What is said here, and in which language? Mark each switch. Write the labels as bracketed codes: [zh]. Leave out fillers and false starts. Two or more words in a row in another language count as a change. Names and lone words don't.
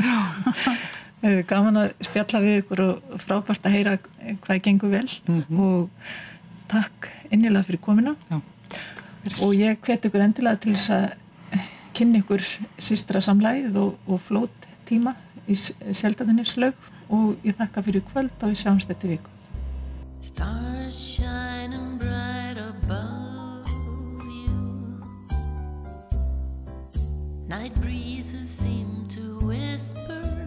[is] Það gaman að spjalla við ykkur og frábært að heyra hvað gengur vel og takk innilega fyrir komuna og ég hvet ykkur endilega til þess að kynna ykkur systrasamlagið og flóttíma í Seltjarnarneslaug og ég þakka fyrir kvöld og við sjáumst þetta viku [en] Stars shining bright above you Night breezes seem to whisper